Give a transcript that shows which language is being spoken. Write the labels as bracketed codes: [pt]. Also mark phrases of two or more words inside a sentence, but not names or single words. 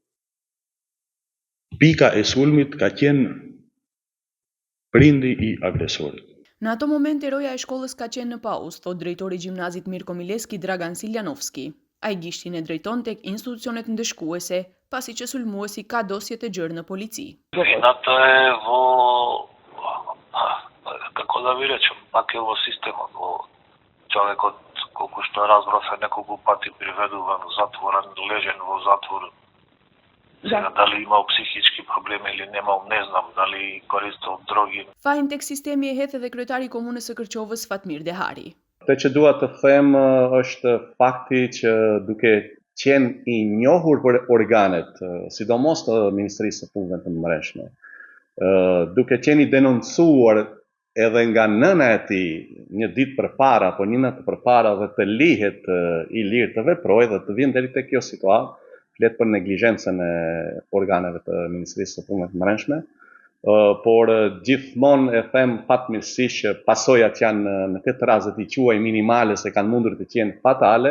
[sq] Pika e sulmit ka qenë prindi i agresorit. Në ato momente roja e shkollës ka qenë në pauzë, thot drejtori i gjimnazit Mirko Mileski Dragan Siljanovski. Ai gishtin e drejton tek institucionet ndëshkuese, pasi që sulmuesi ka dosje të gjerë në polici. [mk] Вината е како да ви речем, пак е во системот, во човекот колку што разбрав е неколку пати приведуван, затворен, лежен во затвор. Сега дали имал психички проблеми или немал, не знам, дали користел дроги. [sq] Fajin tek sistemi e hedh edhe kryetari i komunës së Kërçovës Fatmir Dehari. Atë që dua të them është fakti që duke qenë i njohur për organet, sidomos të Ministrisë së Punëve të Brendshme, duke qenë i denoncuar edhe nga nëna e tij një ditë përpara apo një natë përpara dhe të lihet i lirë të veprojë dhe të vjen deri tek kjo situatë, flet për neglizhencën e organeve të Ministrisë së Punëve të Brendshme, por gjithmonë e them fatmirësisht që pasojat janë në këtë rast i quaj minimale se kanë mundur të qenë fatale.